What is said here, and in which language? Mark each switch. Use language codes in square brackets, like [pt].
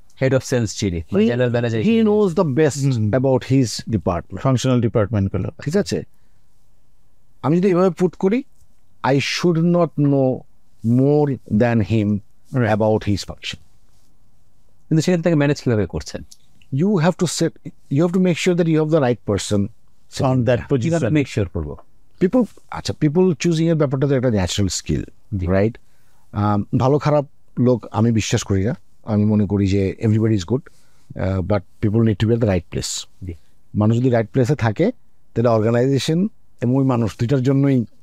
[bn] Head of sales যিনি, general manager, [en] he knows the best about his department, [bn] functional ডিপার্টমেন্টগুলো, ঠিক আছে? আমি যদি এভাবে পুট করি, [en] I should not know more than him about his function. [bn] কিন্তু সেখান থেকে ম্যানেজ কিভাবে করছেন? [en] You have to make sure that you have the right person on that position. [bn] Make sure করবো [en] people choosing [bn] এর ব্যাপারটা তো একটা ন্যাচারাল স্কিল, রাইট? ভালো খারাপ লোক আমি বিশ্বাস করি না। আমি মনে করি যে [en] Everybody is good, but people need to be at the right place. [bn] মানুষ যদি রাইট প্লেসে থাকে, তাহলে অর্গানাইজেশন এবং ওই মানুষ দুইটার জন্যই।